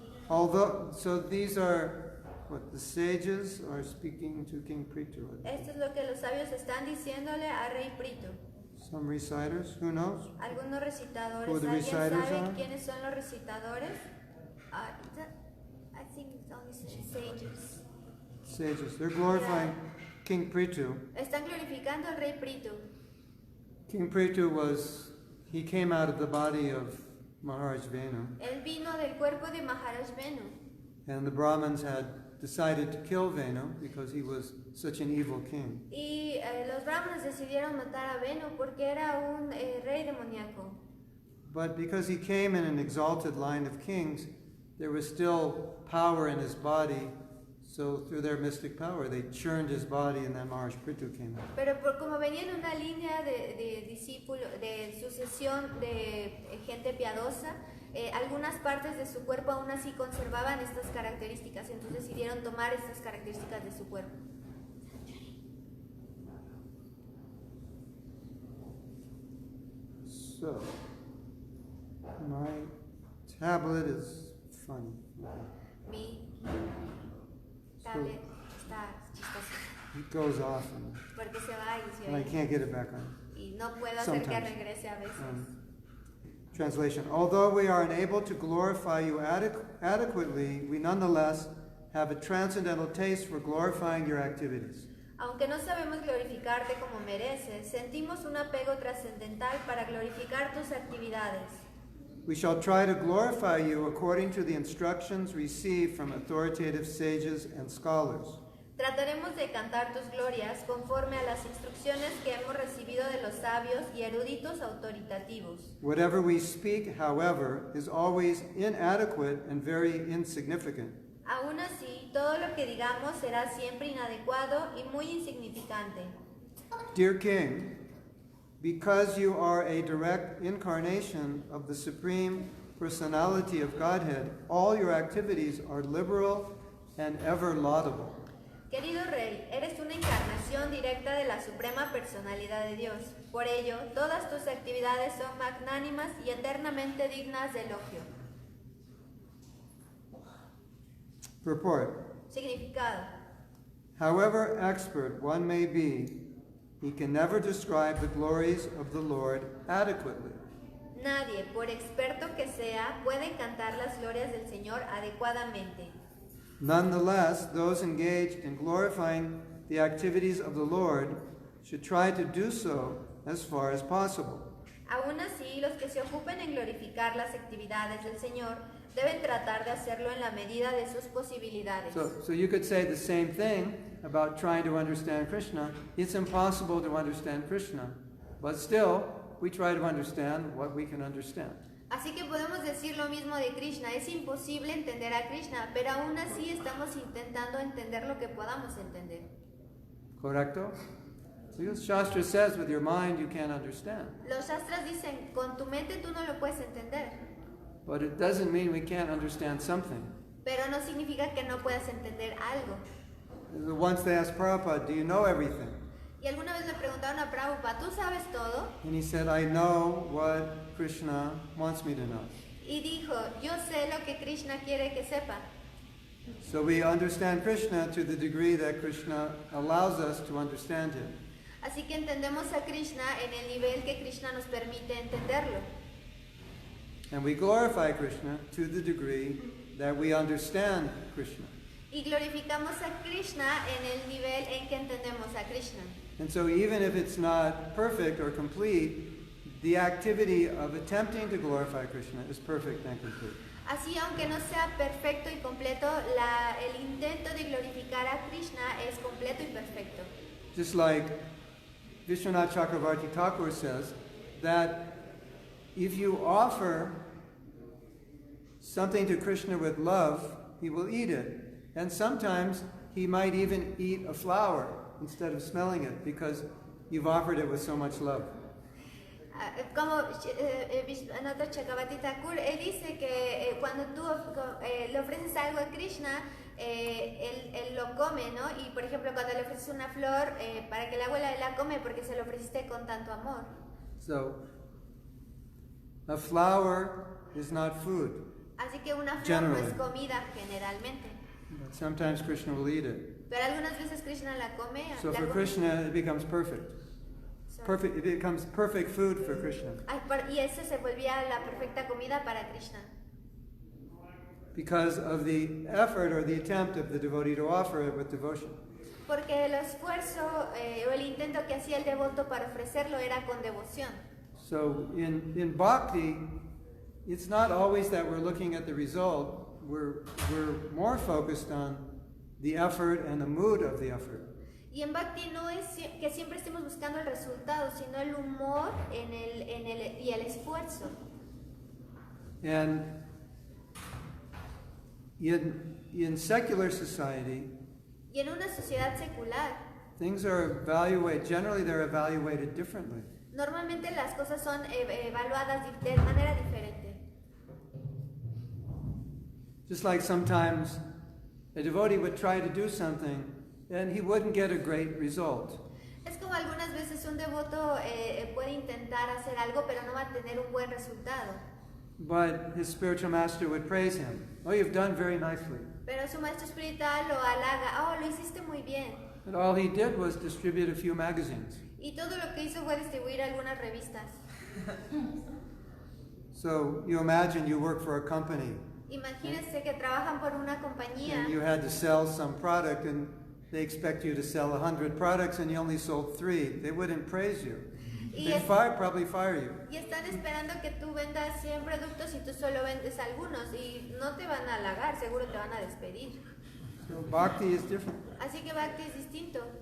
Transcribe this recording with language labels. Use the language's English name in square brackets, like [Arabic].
[English] Although, so these are what the sages are speaking to King Prithu. [Spanish] Esto es lo que los sabios están diciéndole a Rey Pritu. [English] Some reciters, who knows? [Spanish] Algunos recitadores. [English] Who the [Spanish] ¿Alguien [English] reciters [Spanish] sabe [English] are? [Spanish] quiénes son los recitadores? [English] I think it's only sages. Sages. They're glorifying King Prithu. [Spanish] Están glorificando al rey Prithu. [English] King Prithu he came out of the body of Maharaj Venu. [Spanish] Él vino del cuerpo de Maharaj Venu. [English] And the Brahmins had decided to kill Venu because he was such an evil king. [Spanish] Y los brahmanes decidieron matar a Venu porque era un rey demoníaco. [English] But because he came in an exalted line of kings, there was still power in his body. So through their mystic power, they churned his body, and then Maharaj Prithu came out. [Spanish] Pero como venía en una línea de discípulos, de sucesión de gente piadosa, algunas partes de su cuerpo aún así conservaban estas características, entonces decidieron tomar estas características de su cuerpo. [English] So, my tablet is funny. [Spanish] Mi tablet está chistoso, [English] It goes off, [Spanish] porque se va y se [English] and I [Spanish] va. [English] can't get it back on. [Spanish] Y no puedo hacer que [English] Sometimes. [Spanish] regrese a veces. [English] Translation. Although we are unable to glorify you adequately, we nonetheless have a transcendental taste for glorifying your activities. [Spanish] Aunque no sabemos glorificarte como mereces, sentimos un apego trascendental para glorificar tus actividades. [English] We shall try to glorify you according to the instructions received from authoritative sages and scholars. [Spanish] Trataremos de cantar tus glorias conforme a las instrucciones que hemos recibido de los sabios y eruditos autoritativos. [English] Whatever we speak, however, is always inadequate and very insignificant. [Spanish] Aún así, todo lo que digamos será siempre inadecuado y muy insignificante. [English] Dear King, because you are a direct incarnation of the Supreme Personality of Godhead, all your activities are liberal and ever laudable. [Spanish] Querido Rey, eres una encarnación directa de la Suprema Personalidad de Dios. Por ello, todas tus actividades son magnánimas y eternamente dignas de elogio. [English] Purport. [Spanish] Significado. [English] However expert one may be, he can never describe the glories of the Lord adequately. [Spanish] Nadie, por experto que sea, puede cantar las glorias del Señor adecuadamente. [English] Nonetheless, those engaged in glorifying the activities of the Lord should try to do so as far as possible. [Spanish] Aún así, los que se ocupen en glorificar las actividades del Señor deben tratar de hacerlo en la medida de sus posibilidades. [English] So you could say the same thing about trying to understand Krishna. It's impossible to understand Krishna, but still, we try to understand what we can understand. [Spanish] Así que podemos decir lo mismo de Krishna. Es imposible entender a Krishna, pero aún así estamos intentando entender lo que podamos entender. Correcto? [English] Because Shastra says with your mind you can't understand. [Spanish] Los shastras dicen, con tu mente tú no lo puedes entender, [English] But it doesn't mean we can't understand something. [Spanish] pero no significa que no puedas entender algo. [English] Once they asked Prabhupada, do you know everything? [Spanish] Y alguna vez le preguntaron a Prabhupada, ¿tú sabes todo? [English] And he said, I know what Krishna wants me to know. [Spanish] Y dijo, yo sé lo que Krishna quiere que sepa. [English] So we understand Krishna to the degree that Krishna allows us to understand him. [Spanish] Así que entendemos a Krishna en el nivel que Krishna nos permite entenderlo. [English] And we glorify Krishna to the degree that we understand Krishna. [Spanish] Y glorificamos a Krishna en el nivel en que entendemos a Krishna. [English] And so even if it's not perfect or complete, the activity of attempting to glorify Krishna is perfect and complete. [Spanish] Así, aunque no sea perfecto y completo, el intento de glorificar a Krishna es completo y perfecto. [English] Just like Vishwanath Chakravarti Thakur says that if you offer something to Krishna with love, he will eat it. And sometimes he might even eat a flower instead of smelling it because you've offered it with so much love. [Spanish] Como Vishwanath Chakravarti Thakur, él dice que cuando tú le ofreces algo a Krishna, él lo come, ¿no? Y por ejemplo, cuando le ofreces una flor, para que la abuela la come porque se lo ofreciste con tanto amor. [English] So, a flower is not food. [Spanish] Así que una flor no es [English] Generally. [Spanish] comida generalmente. [English] But sometimes Krishna will eat it. [Spanish] Pero algunas veces Krishna la come. [English] So [Spanish] la [English] for [Spanish] come. [English] Krishna, it becomes perfect. Perfect. It becomes perfect food for Krishna. [Spanish] Y eso se volvía la perfecta comida para Krishna. [English] Because of the effort or the attempt of the devotee to offer it with devotion. [Spanish] Porque el esfuerzo o el intento que hacía el devoto para ofrecerlo era con devoción. [English] So in bhakti, it's not always that we're looking at the result. We're more focused on the effort and the mood of the effort. [Spanish] Y en Bhakti no es que siempre estemos buscando el resultado, sino el humor y el esfuerzo. [English] And in secular society, [Spanish] Y en una sociedad secular, [English] things are generally they're evaluated differently. [Spanish] normalmente las cosas son evaluadas de manera diferente. [English] Just like sometimes a devotee would try to do something and he wouldn't get a great result. [Spanish] Es como algunas veces un devoto puede intentar hacer algo, pero no va a tener un buen resultado. [English] But his spiritual master would praise him. Oh, you've done very nicely. [Spanish] Pero su maestro espiritual lo halaga. Oh, lo hiciste muy bien. [English] And all he did was distribute a few magazines. [Spanish] Y todo lo que hizo fue distribuir algunas revistas. [English] So you imagine you work for a company [Spanish] Imagínense que trabajan por una compañía. [English] and you had to sell some product and they expect you to sell 100 products and you only sold 3. They wouldn't praise you. They'd probably fire you. [Spanish] Y están esperando que tú vendas 100 productos y tú solo vendes algunos y no te van a halagar, seguro te van a despedir. [English] So bhakti is different. [Spanish] Así que Bhakti es distinto.